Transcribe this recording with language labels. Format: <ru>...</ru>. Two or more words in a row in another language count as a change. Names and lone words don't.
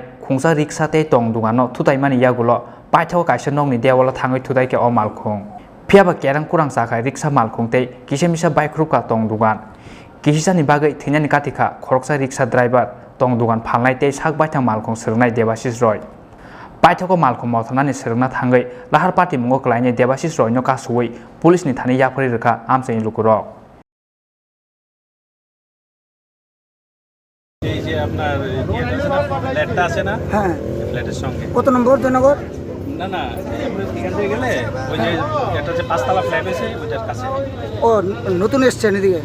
<trp>khungsa rickshaw te tong dungano thutaimani yagulo paithau kaisa nongni dewala thangai thudai ke o malkhung phiaba kerang kurang sakhai rickshaw malkhung te kisemisa bike ruka tong dugan kisisani bagai thina katika khoroksa rickshaw driver tong dugan phalnai te sakbai thang malkhung srungnai Debasis Roy paithau ko malkhung mothonani srungna thangai lahar party mungo klaini Debasis Roy no kasui police ni thani yaphari rkha amchai lukurok</trp> <bn>এই যে আপনার ফ্ল্যাটটা আছে না হ্যাঁ ফ্ল্যাটের সঙ্গে কত নম্বর জয়নগর না না এখান থেকে গেলে ওই যে একটা যে পাঁচতলা ফ্ল্যাট আছে ওইটার কাছে ও নতুন এসছেন এদিকে</bn>